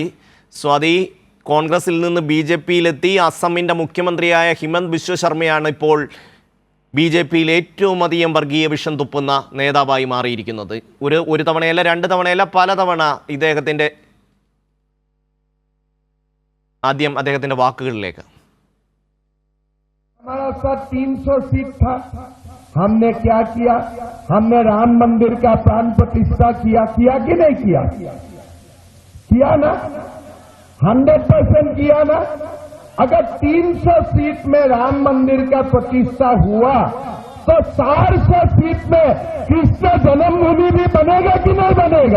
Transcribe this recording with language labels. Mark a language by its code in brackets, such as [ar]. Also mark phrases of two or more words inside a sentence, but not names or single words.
[ml] സ്വാതി, കോൺഗ്രസിൽ നിന്ന് ബി.ജെ.പിയിലെത്തി അസമിൻ്റെ മുഖ്യമന്ത്രിയായ ഹിമന്ത് ബിശ്വ ശർമ്മയാണ് ഇപ്പോൾ ബി.ജെ.പിയിൽ ഏറ്റവും അധികം വർഗീയ വിഷം തുപ്പുന്ന നേതാവായി മാറിയിരിക്കുന്നത്. ഒരു തവണയല്ല, 2 തവണയല്ല, പലതവണ ആദ്യം അദ്ദേഹത്തിൻ്റെ വാക്കുകളിലേക്ക്. [hi] हमारा साथ 300 सीट था, हमने क्या किया? हमने राम मंदिर का प्राण प्रतिष्ठा किया कि नहीं किया? किया ना, 100% किया ना. अगर 300 सीट में राम मंदिर का प्रतिष्ठा हुआ तो 400 सीट में कृष्ण जन्मभूमि भी बनेगा कि नहीं बनेगा?